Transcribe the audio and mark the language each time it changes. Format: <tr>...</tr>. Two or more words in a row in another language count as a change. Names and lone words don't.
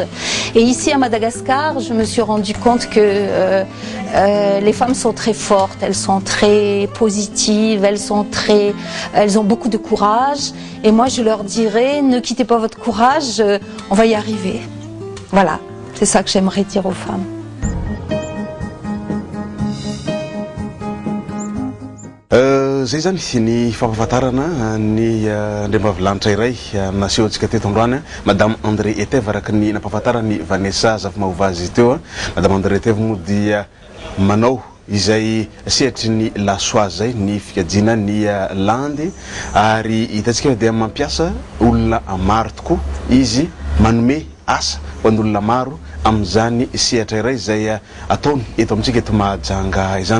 <fr>Et ici à Madagascar, je me suis rendu compte que les femmes sont très fortes, elles sont très positives, elles ont beaucoup de courage. Et moi je leur dirais, ne quittez pas votre courage, on va y arriver. Voilà, c'est ça que j'aimerais dire aux femmes.</fr> <mg>Zay zany ny fampahafantarana ny andriambavilanitra iray naseho antsika teto androany Madame André Etève araka ny nampahafantarany Vanessa Zafimahova azy teo. Madame André Etève moa dia manao izay sehatry ny lasoa zay ny fikajina ny landy ary hitantsika dia mampiasa olona maro tokoa izy manome asa ho an'olona maro amin'izany sehatra iray zay ataony eto amintsika eto Mahajanga izany.</mg>